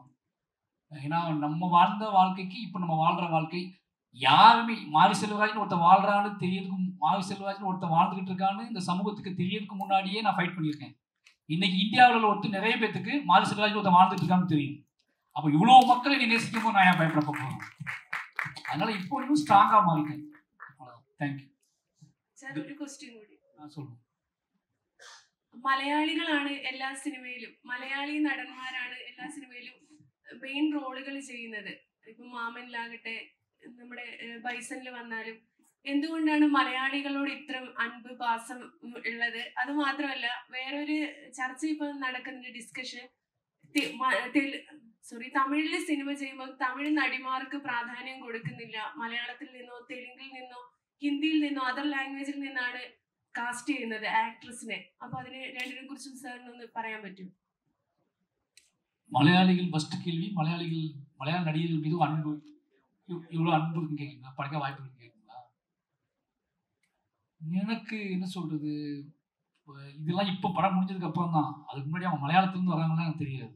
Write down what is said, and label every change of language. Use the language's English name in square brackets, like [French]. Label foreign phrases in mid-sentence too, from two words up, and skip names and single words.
[Tamil] ஏன்னா நம்ம வாழ்ந்த வாழ்க்கைக்கு இப்போ நம்ம வாழ்கிற வாழ்க்கை யாருமே மாரி செல்வராஜ்னு ஒருத்தர் வாழ்கிறான்னு தெரியறதுக்கு, மாரி செல்வராஜ்னு ஒருத்தர் வாழ்ந்துக்கிட்டு இருக்கான்னு இந்த சமூகத்துக்கு தெரியறதுக்கு முன்னாடியே நான் ஃபைட் பண்ணியிருக்கேன். இன்னைக்கு இந்தியாவில் ஒருத்தர் நிறைய பேத்துக்கு மாரி செல்வராஜ்னு ஒருத்தர் வாழ்ந்துட்டு இருக்கான்னு தெரியும். அப்போ இவ்வளோ மக்களை நீ நேசிக்கும் போது நான் ஏன் பயப்பட போகிறேன்? அதனால இப்போ இன்னும் ஸ்ட்ராங்காக மாறிட்டேன். தேங்க்யூ சார். [Malayalam] ഒരു ക്വസ്റ്റ്യൻ കൂടി [Tamil] சொல்லுங்க. [Malayalam] മലയാളികളാണ് എല്ലാ സിനിമയിലും, മലയാളി നടന്മാരാണ് എല്ലാ സിനിമയിലും മെയിൻ റോളുകൾ ചെയ്യുന്നത്. ഇപ്പം മാമനിലാകട്ടെ, നമ്മുടെ ബൈസണിൽ വന്നാലും എന്തുകൊണ്ടാണ് മലയാളികളോട് ഇത്ര [Tamil] அன்பு பாசம் [Malayalam] ഉള്ളത്? അത് മാത്രമല്ല, വേറൊരു ചർച്ച ഇപ്പം നടക്കുന്ന ഡിസ്കഷൻ, തമിഴിൽ സിനിമ ചെയ്യുമ്പോൾ തമിഴ് നടിമാർക്ക് പ്രാധാന്യം കൊടുക്കുന്നില്ല, മലയാളത്തിൽ നിന്നോ തെലുങ്കിൽ നിന്നോ ഹിന്ദിയിൽ നിന്നോ [English] other language [Malayalam] നിന്നാണ് കാസ്റ്റ് ചെയ്യുന്നത് ആക്ട്രസിനെ. അപ്പൊ അതിനെ രണ്ടിനെ കുറിച്ചും സാറിനൊന്ന് പറയാൻ പറ്റും? [Tamil] மலையாளிகள் ஃபர்ஸ்ட் கேள்வி, மலையாள நடிகர்கள் மீது அன்பு, இவ்வளோ அன்பு இருக்குன்னு கேட்குறீங்களா? படைக்க வாய்ப்பு இருக்குன்னு கேட்குறீங்களா? எனக்கு என்ன சொல்றது, இதெல்லாம் இப்போ படம் முடிஞ்சதுக்கு அப்புறம் தான். அதுக்கு முன்னாடி அவங்க மலையாளத்துலேருந்து வராங்கன்னா எனக்கு தெரியாது.